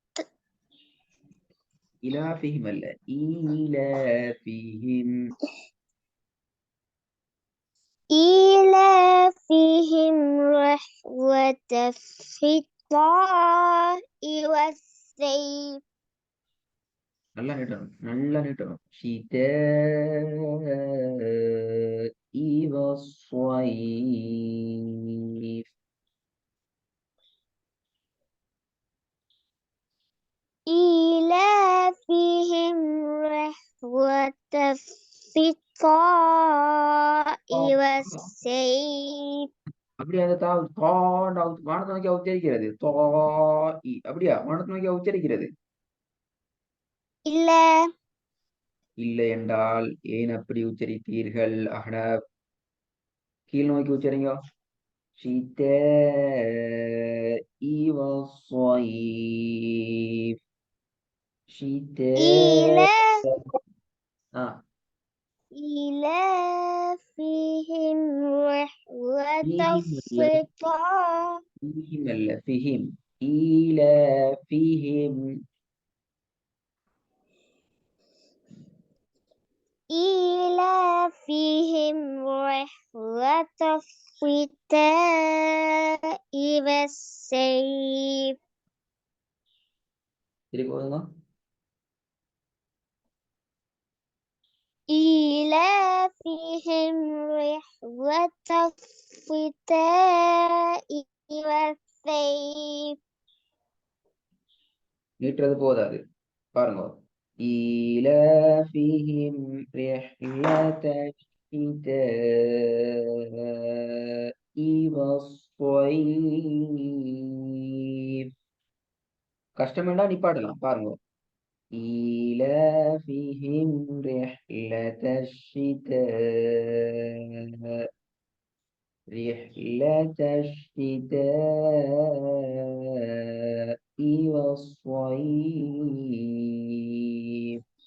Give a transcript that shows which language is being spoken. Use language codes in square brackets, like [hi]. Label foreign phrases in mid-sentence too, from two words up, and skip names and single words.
[ar] إلافهم அல்ல إيلافهم إيلافهم رحلة الشتاء والصيف [ta] நல்லா நீட்டணும் [ar] شتاء والصيف إيلافهم رحلة الشتاء والصيف [ta] அப்படியா அந்த வானத்தை நோக்கி உச்சரிக்கிறது அப்படியா வானத்தை நோக்கி உச்சரிக்கிறது இல்லை இல்லை என்றால் ஏன் அப்படி உச்சரித்தீர்கள் கீழ் நோக்கி உச்சரிங்க [ar] شتاء والصيف شتاء إيلافهم رحلة الشتاء فيهم ولا فيهم إيلافهم إيلافهم رحلة الشتاء والصيف [ta] திருப்பி போதுங்க [ar] إيلافهم رحلة الشتاء والصيف [ta] நீட்டுறது போதாது பாருங்க [ar] إيلافهم رحلة الشتاء والصيف [ta] கஷ்டமெண்டா நிப்பாட்டலாம் பாருங்க [ar] إيلافهم رحلة الشتاء رحلة الشتاء والصيف